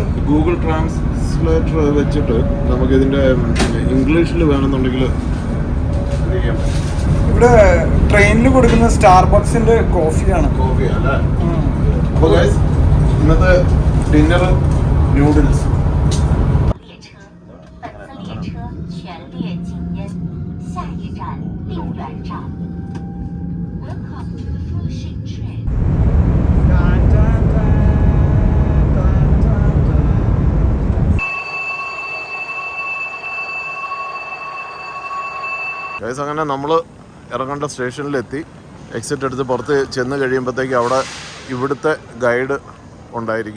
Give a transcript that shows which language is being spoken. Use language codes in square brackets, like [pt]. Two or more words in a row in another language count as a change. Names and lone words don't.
[ml] ഗൂഗിൾ ട്രാൻസ്ലേറ്റർ വെച്ചിട്ട് നമുക്ക് ഇതിന്റെ ഇംഗ്ലീഷിൽ വേണമെന്നുണ്ടെങ്കിൽ ഇവിടെ ട്രെയിനിൽ കൊടുക്കുന്ന സ്റ്റാർബക്സിന്റെ കോഫിയാണ്. കോഫി അല്ലേ? അപ്പോൾ ഗൈസ് ഇന്നത്തെ ഡിന്നർ നൂഡിൽസ്. [zh] 列车，本次列车全列禁烟，下一站定远站。 [en] Welcome to the Flushing train. [ml] ഗൈസ് അങ്ങനെ നമ്മൾ ഇറങ്ങേണ്ട സ്റ്റേഷനിലെത്തി. എക്സിറ്റ് എടുത്ത് പുറത്ത് ചെന്ന് കഴിയുമ്പോഴത്തേക്ക് അവിടെ ഇവിടുത്തെ ഗൈഡ് ഉണ്ടായിരിക്കും.